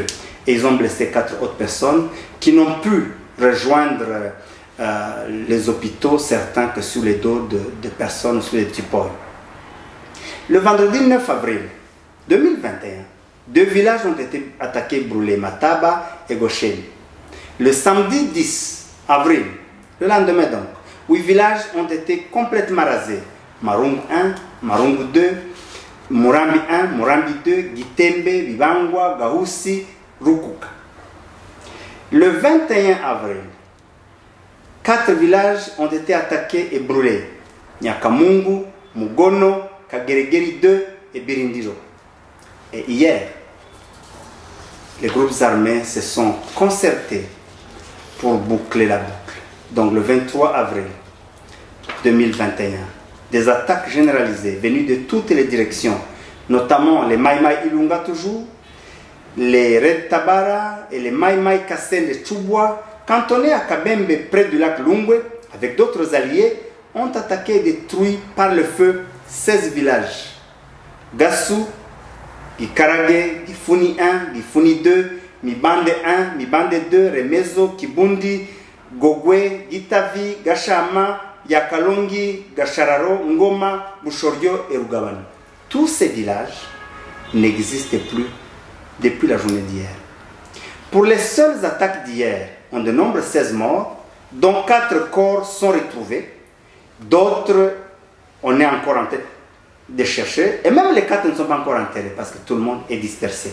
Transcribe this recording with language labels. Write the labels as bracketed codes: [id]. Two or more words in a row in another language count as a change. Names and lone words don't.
[fr] Et ils ont blessé 4 autres personnes qui n'ont pu rejoindre les hôpitaux, certains que sous les dos de personnes, sous les petits poils. Le vendredi 9 avril 2021, 2 villages ont été attaqués et brûlés, Mataba et Gosheli. Le samedi 10 avril, le lendemain donc, 8 villages ont été complètement rasés. Marungu 1, Marungu 2, Murambi 1, Murambi 2, Gitembe, Bibangwa, Gahusi, Rukuka. Le 21 avril, 4 villages ont été attaqués et brûlés. Nyakamungu, Mugono, Kageregeri 2 et Birindiro. Et hier, les groupes armés se sont concertés pour boucler la boucle. Donc le 23 avril 2021, des attaques généralisées venues de toutes les directions, notamment les Mai Mai Ilunga toujours, les Red Tabara et les Mai Mai Kassel de Chubwa, cantonnés à Kabembe près du lac Lungwe, avec d'autres alliés, ont attaqué et détruit par le feu 16 villages. Gassou, Gikarage, Gifuni 1, Gifuni 2, Mibande 1, Mibande 2, Remezo, Kibundi, Gogwe, Gitavi, Gashama, Yakalongi, Gashararo, Ngoma, Bushorio et Rugabani. Tous ces villages n'existaient plus depuis la journée d'hier. Pour les seules attaques d'hier, on dénombre 16 morts, dont 4 corps sont retrouvés, d'autres, on est encore en train de chercher, et même les 4 ne sont pas encore enterrés parce que tout le monde est dispersé.